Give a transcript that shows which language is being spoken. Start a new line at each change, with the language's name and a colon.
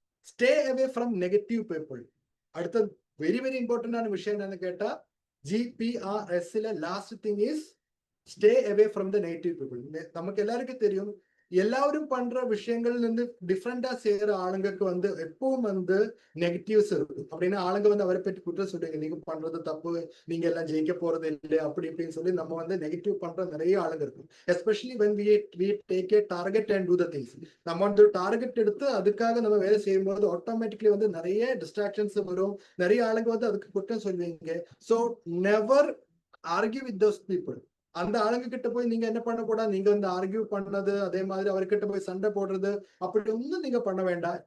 English: Stay away from negative people.
Tamil: அடுத்த very very இம்பார்ட்டன்டான விஷயம் என்னன்னு கேட்டா ஜிபிஆர்எஸ்ல
English: Last thing is stay away from the negative people.
Tamil: நமக்கு எல்லாருக்கும் தெரியும் எல்லாரும் பண்ற விஷயங்கள்ல இருந்து டிஃப்ரெண்டா செய்யற ஆளுங்களுக்கு வந்து எப்பவும் வந்து நெகட்டிவ்ஸ் இருக்கும். அப்படின்னா ஆளுங்க வந்து அவரை பற்றி குற்றம் சொல்றீங்க, நீங்க பண்றது தப்பு, நீங்க எல்லாம் ஜெயிக்க போறது இல்லை, அப்படி இப்படின்னு சொல்லி நம்ம வந்து நெகட்டிவ் பண்ற நிறைய ஆளுங்க இருக்கும்.
English: Especially when we take a target and do the things.
Tamil: நம்ம வந்து டார்கெட் எடுத்து அதுக்காக நம்ம வேலை செய்யும் போது ஆட்டோமேட்டிக்லி வந்து நிறைய டிஸ்ட்ராக்ஷன்ஸ் வரும், நிறைய ஆளுங்க வந்து அதுக்கு குற்றம் சொல்லுவீங்க.
English: So never argue with those people.
Tamil: அந்த ஆளுங்க கிட்ட போய் நீங்க என்ன பண்ண கூடாது? நீங்க வந்து ஆர்கியூ பண்ணது, அதே மாதிரி அவர்கிட்ட போய் சண்டை போடுறது, அப்படி ஒன்றும் நீங்க பண்ண வேண்டாம்.